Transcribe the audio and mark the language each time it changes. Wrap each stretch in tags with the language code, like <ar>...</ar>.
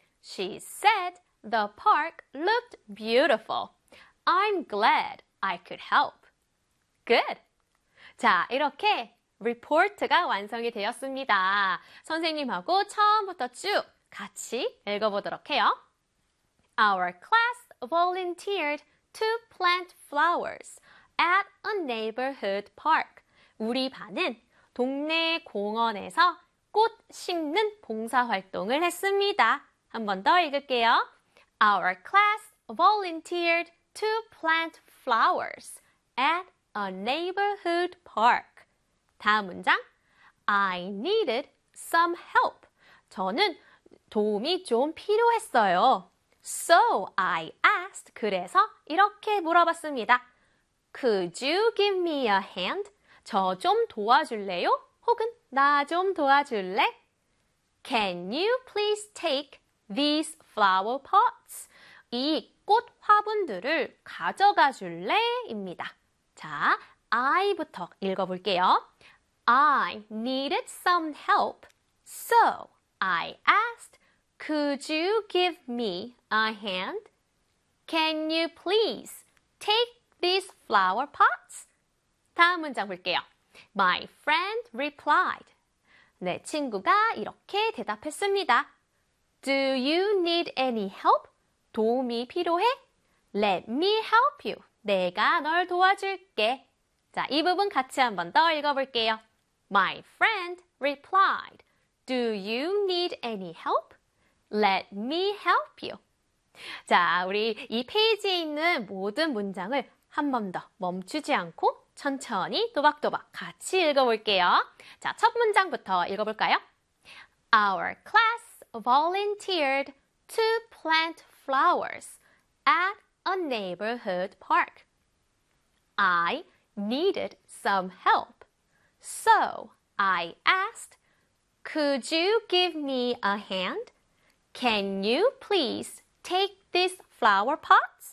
<en>She said the park looked beautiful. I'm glad I could help. Good.</en> <ko>자, 이렇게 리포트가 완성이 되었습니다. 선생님하고 처음부터 쭉 같이 읽어보도록 해요.</ko> <en>Our class volunteered to plant flowers at a neighborhood park.</en> <ko>우리 반은 동네 공원에서 꽃 심는 봉사 활동을 했습니다. 한번 더 읽을게요.</ko> <en>Our class volunteered to plant flowers at a neighborhood park.</en> <ko>다음 문장.</ko> <en>I needed some help.</en> <ko>저는 도움이 좀 필요했어요.</ko> <en>So I asked.</en> <ko>그래서 이렇게 물어봤습니다.</ko> <en>Could you give me a hand?</en> <ko>저좀 도와줄래요? 혹은 나좀 도와줄래?</ko> <en>Can you please take these flower pots?</en> <ko>이꽃 화분들을 가져가 줄래?입니다. 자, I부터 읽어볼게요.</ko> <en>I needed some help, so I asked, Could you give me a hand? Can you please take these flower pots?</en> <ko>다음 문장 볼게요.</ko> <en>My friend replied.</en> <ko>내 친구가 이렇게 대답했습니다.</ko> <en>Do you need any help?</en> <ko>도움이 필요해?</ko> <en>Let me help you.</en> <ko>내가 널 도와줄게. 자, 이 부분 같이 한번 더 읽어볼게요.</ko> <en>My friend replied, Do you need any help? Let me help you.</en> <ko>자, 우리 이 페이지에 있는 모든 문장을 한번더 멈추지 않고 천천히 또박또박 같이 읽어볼게요. 자, 첫 문장부터 읽어볼까요?</ko> <en>Our class volunteered to plant flowers at a neighborhood park. I needed some help. So I asked, Could you give me a hand? Can you please take these flower pots?</en>